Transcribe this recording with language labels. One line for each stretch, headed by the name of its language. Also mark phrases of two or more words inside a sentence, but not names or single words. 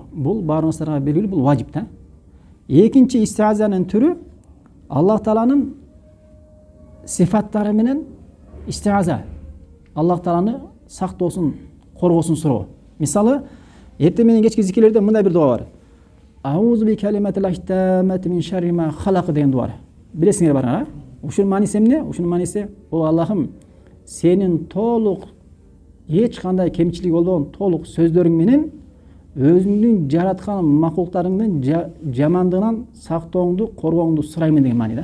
Kyrgyz: Бул баарыбыздарга белгилүү, бул важип да. Экинчи истиазанын түрү Аллах Тааланын сифаттары менен истиаза. Аллах Тааланы сактоосун, коргоосун суроо. Мисалы, эртең менен кечки зикирлерде мындай бир дуа бар.
Arabic: أعوذ بكلمات الله التامات من شر ما خلق
Kyrgyz: деген дуа. Билесиңер барыңар, а? Ушунун мааниси эмне? Ушунун мааниси, о Аллахым, сенин толук эч кандай кемчилиги болбогон толук сөздөрүң менен өзүңдүн жараткан макулуктарыңдын жамандыгынан сактооңду, коргооңду сураймын деген маани да.